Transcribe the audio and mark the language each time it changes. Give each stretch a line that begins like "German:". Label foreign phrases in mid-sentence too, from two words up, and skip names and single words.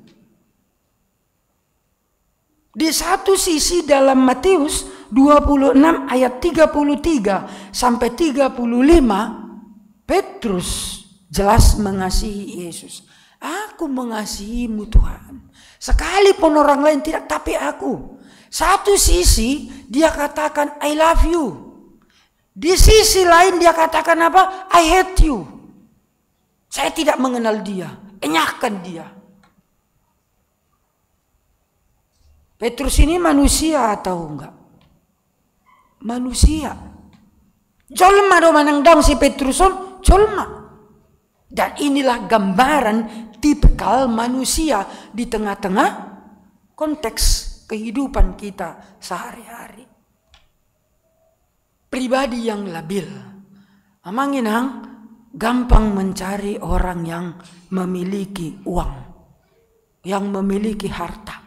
Indonesian: Di satu sisi dalam Matius 26 ayat 33 sampai 35, Petrus jelas mengasihi Yesus. Aku mengasihimu Tuhan. Sekalipun orang lain tidak, tapi aku. Satu sisi dia katakan
English: I love you.
Indonesian: Di sisi lain dia katakan apa?
English: I hate you.
Indonesian: Saya tidak mengenal dia. Enyahkan dia. Petrus ini manusia atau enggak? Manusia.
Batak Toba: Jolma do manang si Petruson, jolma.
Indonesian: Dan inilah gambaran tipikal manusia di tengah-tengah konteks kehidupan kita sehari-hari. Pribadi yang labil. Amanginang gampang mencari orang yang memiliki uang, yang memiliki harta.